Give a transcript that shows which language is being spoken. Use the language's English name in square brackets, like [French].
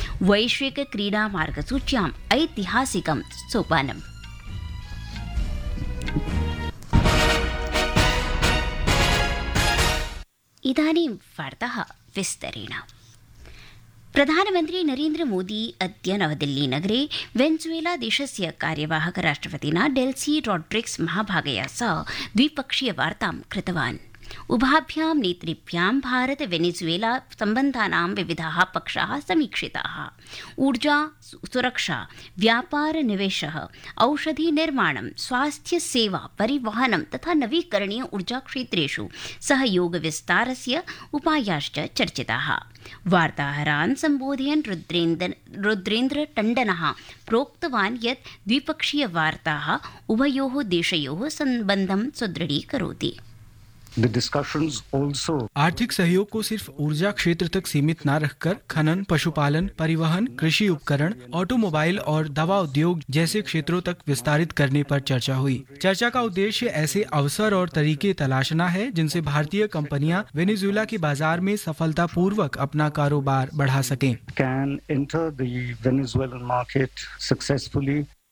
[Sanskrit] वैश्विक क्रीडा मार्गसूच्याम् ऐतिहासिकं सोपानम्। इदानीं वार्ताः विस्तरेण। प्रधानमंत्री नरेन्द्र मोदी अद्य नवदिल्ली नगरे वेन्जुएला देशस्य कार्यवाहक राष्ट्रपतिना डेल्सी रोड्रिग्स महाभागया सह द्विपक्षीय वार्तां कृतवान्। उभाभ्यां नेतृभ्यां भारत वेनेजुएला संबंधानां विविधाः पक्षाः समीक्षिताः। ऊर्जा सुरक्षा व्यापार निवेशः औषधि निर्माणं स्वास्थ्य सेवा परिवहनं तथा नवीकरणीय ऊर्जा क्षेत्रेषु सहयोग विस्तारस्य उपायाश्च चर्चिताः। वार्ताहरान् सम्बोधयन् रुद्रेन्द्र टण्डनः प्रोक्तवान् यत् द्विपक्षीय वार्ताः उभयोः देशयोः सम्बन्धं सुदृढीकरोति। [Hindi] आर्थिक सहयोग को सिर्फ ऊर्जा क्षेत्र तक सीमित न रखकर खनन, पशुपालन, परिवहन, कृषि उपकरण, ऑटोमोबाइल और दवा उद्योग जैसे क्षेत्रों तक विस्तारित करने पर चर्चा हुई। चर्चा का उद्देश्य ऐसे अवसर और तरीके तलाशना है जिनसे भारतीय कंपनियां वेनेजुएला के बाजार में सफलतापूर्वक अपना कारोबार बढ़ा सकें।